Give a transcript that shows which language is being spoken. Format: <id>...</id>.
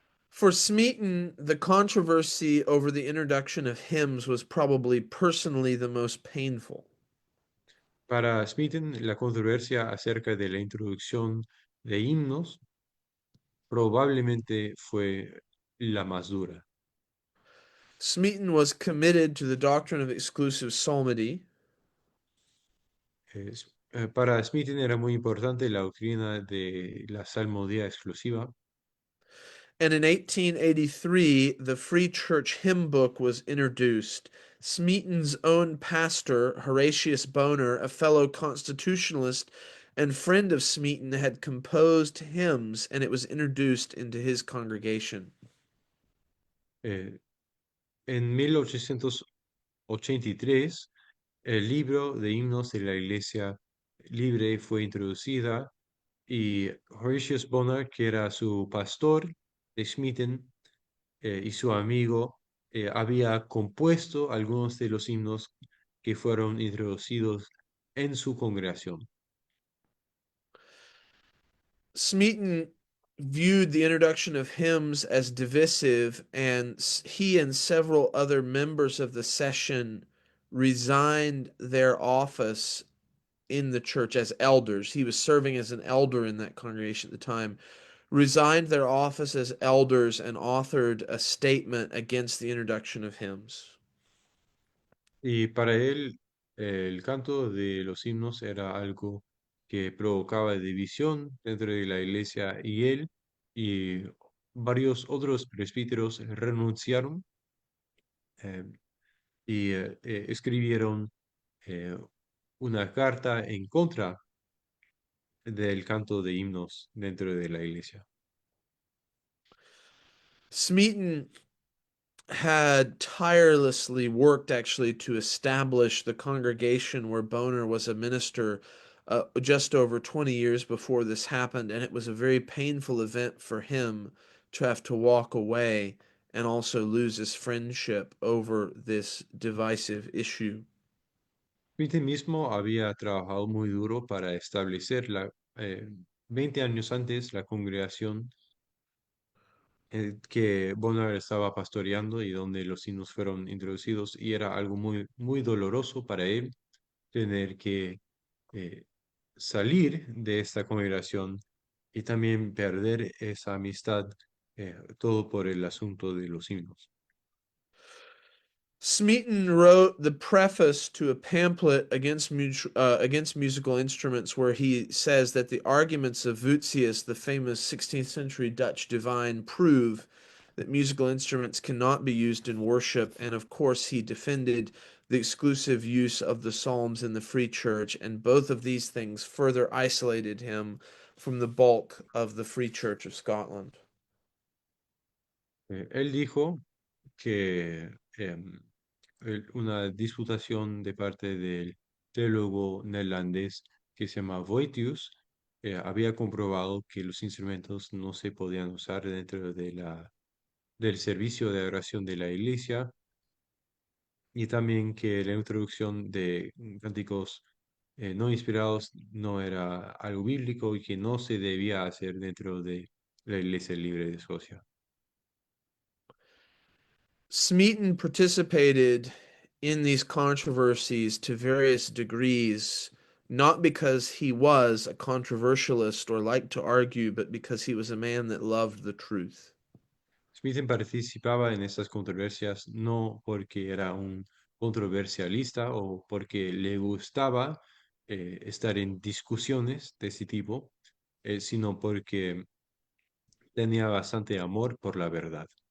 <en>For Smeaton, the controversy over the introduction of hymns was probably personally the most painful.</en> <es>Para Smeaton, la controversia acerca de la introducción de himnos probablemente fue la más dura.</es> <en>Smeaton was committed to the doctrine of exclusive psalmody,</en> <es>Para Smeaton era muy importante la doctrina de la salmodía exclusiva,</es> <en>and in 1883, the Free Church Hymn Book was introduced. Smeaton's own pastor, Horatius Bonar, a fellow constitutionalist and friend of Smeaton, had composed hymns, and it was introduced into his congregation.</en> <es>eh, en 1883, el libro de himnos de la Iglesia Libre fue introducida, y Horatius Bonar, que era su pastor de Smeaton y su amigo, había compuesto algunos de los himnos que fueron introducidos en su congregación.</es> <en>Smeaton viewed the introduction of hymns as divisive, and he and several other members of the session resigned their office in the church as elders. He was serving as an elder in that congregation at the time. Resigned their office as elders and authored a statement against the introduction of hymns.</en> <es>Y para él, el canto de los himnos era algo que provocaba división dentro de la iglesia, y él y varios otros presbíteros renunciaron eh, y escribieron eh, una carta en contra del canto de himnos dentro de la iglesia.</es> <en>Smeaton had tirelessly worked actually to establish the congregation where Bonar was a minister just over 20 years before this happened, and it was a very painful event for him to have to walk away and also loses friendship over this divisive issue.</en> <es>Smith mismo había trabajado muy duro para establecer 20 años antes la congregación que Bonner estaba pastoreando y donde los himnos fueron introducidos, y era algo muy, muy doloroso para él tener que eh, salir de esta congregación y también perder esa amistad, todo por el asunto de los himnos.</es> <en>Smeaton wrote the preface to a pamphlet against musical instruments, where he says that the arguments of Voetius, the famous 16th century Dutch divine, prove that musical instruments cannot be used in worship. And of course, he defended the exclusive use of the Psalms in the Free Church, and both of these things further isolated him from the bulk of the Free Church of Scotland.</en> <es>Él dijo que una disputación de parte del teólogo neerlandés que se llama Voetius había comprobado que los instrumentos no se podían usar dentro de del servicio de adoración de la iglesia, y también que la introducción de cánticos no inspirados no era algo bíblico y que no se debía hacer dentro de la Iglesia Libre de Escocia.</es> <en>Smeaton participated in these controversies to various degrees, not because he was a controversialist or liked to argue, but because he was a man that loved the truth.</en> <es>Smith participaba en estas controversias no porque era un controversialista o porque le gustaba estar en discusiones de ese tipo, sino porque tenía bastante amor por la verdad.</es>